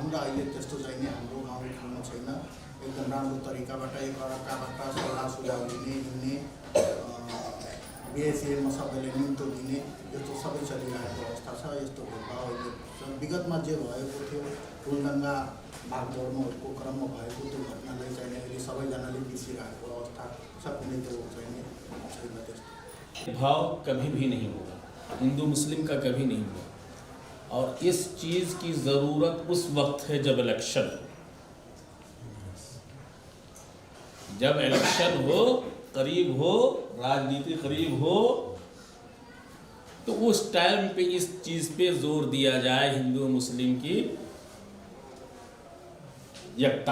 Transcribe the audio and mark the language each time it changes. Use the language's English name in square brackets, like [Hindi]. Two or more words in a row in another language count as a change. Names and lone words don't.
[Nepali] र अहिले त्यस्तो चाहिँ हाम्रो गाउँमा छैन। एकदम राम्रो तरिकाबाट एकअर्काबाट सल्लाह सुझाव दिने हिँड्ने बिहेसिएमा सबैले निम्तो दिने यस्तो सबै चलिरहेको अवस्था छ। यस्तो भेदभाव अहिले विगतमा जे भएको थियो फुलदङ्गा भागदौडको क्रममा भएको त्यो घटनालाई चाहिँ अहिले सबैजनाले बिर्सिरहेको अवस्था छ। कुनै त्यो चाहिँ छैन त्यस्तो [Hindi] भाव कभी भी नहीं होगा, हिंदू मुस्लिम का कभी नहीं होगा। और इस चीज़ की ज़रूरत उस वक्त है जब इलेक्शन हो। जब इलेक्शन हो, करीब हो, राजनीति करीब हो, तो उस टाइम पे इस चीज़ पे जोर दिया जाए हिंदू मुस्लिम की एकता।